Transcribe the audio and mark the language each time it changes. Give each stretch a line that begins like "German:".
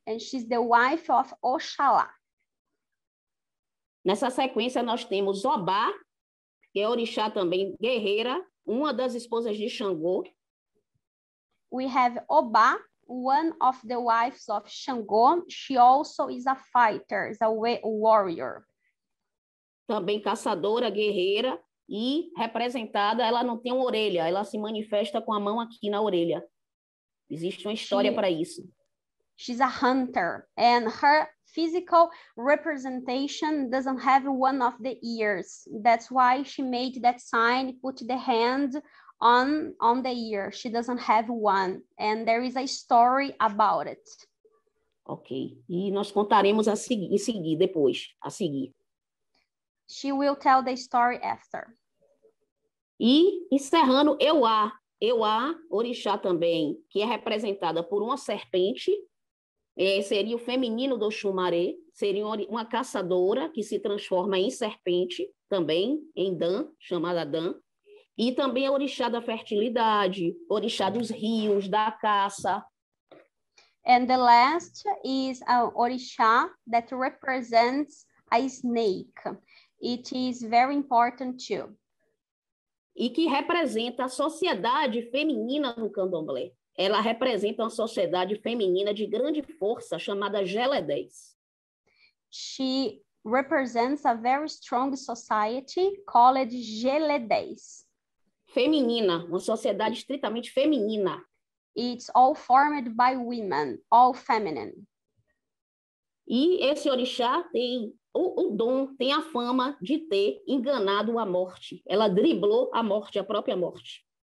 English: And she's the wife of Oxalá.
Portuguese: Nessa sequência, nós temos Obá, que é orixá também guerreira, uma das esposas de Xangô.
English: We have Obá, one of the wives of Xangô. She also is a fighter, is a warrior.
Portuguese: Também caçadora, guerreira e representada, ela não tem uma orelha, ela se manifesta com a mão aqui na orelha. Existe uma história para isso.
English: She's a hunter, and her physical representation doesn't have one of the ears. That's why she made that sign, put the hand on the ear. She doesn't have one, and there is a story about it.
Portuguese: Ok, e nós contaremos a seguir, depois, a seguir.
English: She will tell the story after.
Portuguese: E encerrando, Euá, orixá também, que é representada por uma serpente, seria o feminino do Xumaré, seria uma caçadora que se transforma em serpente, também em Dan, chamada Dan, e também a orixá da fertilidade, orixá dos rios, da caça.
English: And the last is an orixá that represents a snake. It is very important too.
Portuguese: E que representa a sociedade feminina no candomblé. Ela representa uma sociedade feminina de grande força chamada Geledés.
English: She represents a very strong society called Geledés.
Portuguese: Feminina, uma sociedade estritamente feminina.
English: It's all formed by women, all feminine.
Portuguese: E esse orixá tem o dom, tem a fama de ter enganado a morte. Ela driblou a morte, a própria morte.